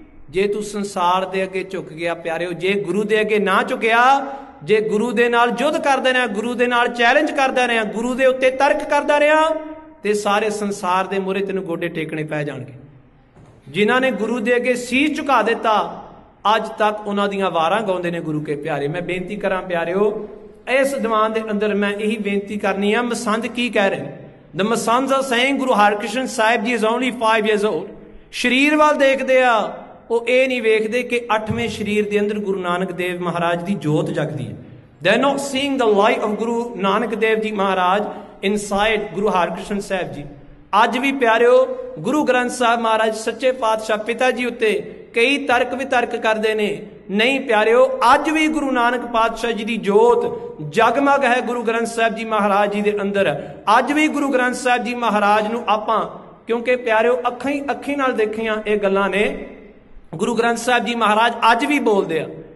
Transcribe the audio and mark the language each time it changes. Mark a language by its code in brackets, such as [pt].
[pa] ਜੇ ਤੂੰ ਸੰਸਾਰ ਦੇ ਅੱਗੇ ਝੁਕ ਗਿਆ ਪਿਆਰਿਓ, ਜੇ ਗੁਰੂ ਦੇ ਅੱਗੇ ਨਾ ਝੁਕਿਆ, ਜੇ ਗੁਰੂ ਦੇ ਨਾਲ ਯੁੱਧ ਕਰਦਾ ਰਿਹਾ, ਗੁਰੂ ਦੇ ਨਾਲ ਚੈਲੰਜ ਕਰਦਾ ਰਿਹਾ, ਗੁਰੂ ਦੇ ਉੱਤੇ ਤਰਕ ਕਰਦਾ ਰਿਹਾ, ਤੇ ਸਾਰੇ ਸੰਸਾਰ ਦੇ ਮੂਹਰੇ ਤੈਨੂੰ ਗੋਡੇ ਟੇਕਣੇ ਪੈ ਜਾਣਗੇ। ਜਿਨ੍ਹਾਂ ਨੇ ਗੁਰੂ ਦੇ ਅੱਗੇ ਸੀਸ ਝੁਕਾ ਦਿੱਤਾ, ਅੱਜ ਤੱਕ ਉਹਨਾਂ ਦੀਆਂ ਵਾਰਾਂ ਗਾਉਂਦੇ ਨੇ ਗੁਰੂ ਕੇ ਪਿਆਰੇ। ਮੈਂ ਬੇਨਤੀ ਕਰਾਂ ਪਿਆਰਿਓ, ਇਸ ਦੀਵਾਨ ਦੇ ਅੰਦਰ ਮੈਂ ਇਹੀ ਬੇਨਤੀ ਕਰਨੀ ਆ, ਮਸੰਦ ਕੀ ਕਹਿ ਰਹੇ? [en] The Masans are saying Guru Harkrishan Sahib Ji is only 5 years old. [pa] ਸ਼ਰੀਰ ਵੱਲ ਦੇਖਦੇ ਆ, ਉਹ ਇਹ ਨਹੀਂ ਵੇਖਦੇ ਕਿ 8ਵੇਂ ਸ਼ਰੀਰ ਦੇ ਅੰਦਰ ਗੁਰੂ ਨਾਨਕ ਦੇਵ ਮਹਾਰਾਜ ਦੀ ਜੋਤ ਜਗਦੀ ਹੈ। [en] They are not seeing the light of Guru Nanak Dev Ji Maharaj inside Guru Harkrishan Sahib Ji. [pa] ਅੱਜ ਵੀ ਪਿਆਰਿਓ ਗੁਰੂ ਗ੍ਰੰਥ ਸਾਹਿਬ ਮਹਾਰਾਜ ਸੱਚੇ ਪਾਤਸ਼ਾਹ ਪਿਤਾ ਜੀ ਉੱਤੇ ਕਈ ਤਰਕ ਵਿਤਰਕ ਕਰਦੇ ਨੇ। ਨਹੀਂ ਪਿਆਰਿਓ, ਅੱਜ ਵੀ ਗੁਰੂ ਨਾਨਕ ਪਾਤਸ਼ਾਹ ਜੀ ਦੀ ਜੋਤ ਜਗਮਗ ਹੈ ਗੁਰੂ ਗ੍ਰੰਥ ਸਾਹਿਬ ਜੀ ਮਹਾਰਾਜ ਜੀ ਦੇ ਅੰਦਰ। ਅੱਜ ਵੀ ਗੁਰੂ ਗ੍ਰੰਥ ਸਾਹਿਬ ਜੀ ਮਹਾਰਾਜ ਨੂੰ ਆਪਾਂ, ਕਿਉਂਕਿ ਪਿਆਰਿਓ ਅੱਖੀਂ ਨਾਲ ਦੇਖੀਆਂ ਇਹ ਗੱਲਾਂ ਨੇ, ਗੁਰੂ ਗ੍ਰੰਥ ਸਾਹਿਬ ਜੀ ਮਹਾਰਾਜ ਅੱਜ ਵੀ ਬੋਲਦੇ ਆ।